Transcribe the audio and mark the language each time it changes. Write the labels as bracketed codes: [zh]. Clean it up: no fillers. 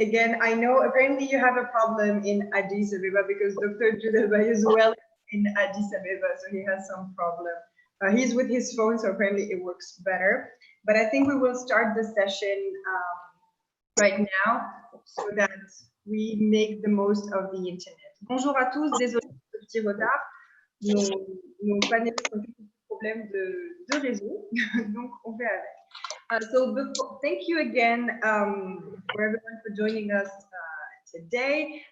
[en] Again, I know apparently you have a problem in Addis Abeba because Dr. Judalbay is well in Addis Abeba, so he has some problem. He's with his phone, so apparently it works better. But I think we will start the session right now so that we make the most of the internet. [fr] Bonjour à tous, désolé pour ce petit retard. Nos panélistes ont un problème de réseau, donc on fait avec. [en] So thank you again for everyone for joining us today.